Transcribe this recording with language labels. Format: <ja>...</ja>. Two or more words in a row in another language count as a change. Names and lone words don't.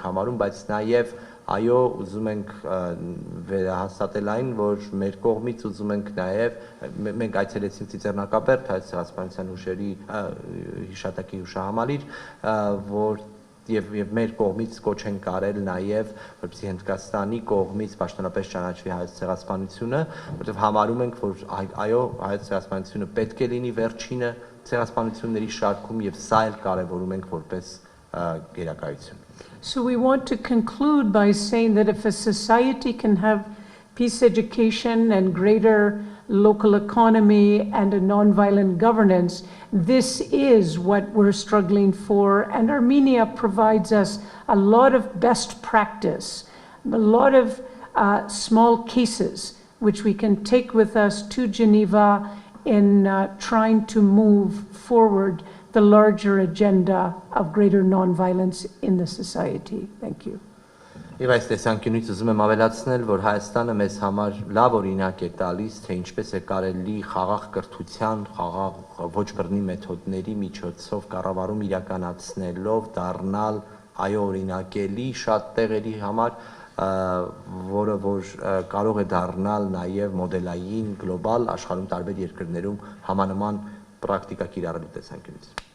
<hy>համարում, բայց նաև այո, ուզում ենք վերահաստատել այն, որ մեր կողմից ուզում ենք նաև մենք այցելեցինք Ծիծեռնակաբերդ, Հայոց ցեղասպանության հուշերի հիշատակի հուշահամալիր, որ եւ մեր կողմից կոչ են կարել նաև, որպեսզի Հնդկաստանի կողմից պաշտոնապես ճանաչվի հայոց ցեղասպանությունը, որովհետեւ համարում ենք, որ այո, հայոց ցեղասպանությունը պետք է լինի վերջինը ցեղասպանությունների շարքում եւ սա էլ կարեւորում ենք որպես գերակայություն։</hy> <en>So we want to conclude by saying that if a society can have peace education and greater local economy and a nonviolent governance, this is what we're struggling for, and Armenia provides us a lot of best practice, a lot of small cases which we can take with us to Geneva in trying to move forward the larger agenda of greater nonviolence in the society. Thank you.</en> <hy>Եվ այս տեսանկյունից ուզում եմ ավելացնել, որ Հայաստանը մեզ համար լավ օրինակ է տալիս, թե ինչպես է կարելի խաղաղ կրթության, խաղաղ ոչ բռնի մեթոդների միջոցով կառավարում իրականացնելով դառնալ այո օրինակելի շատ տեղերի համար, որը որ կարող է դառնալ նաև մոդելային գլոբալ աշխարհում տարբեր երկրներում համանման պրակտիկա կիրառելու տեսանկյունից։</hy>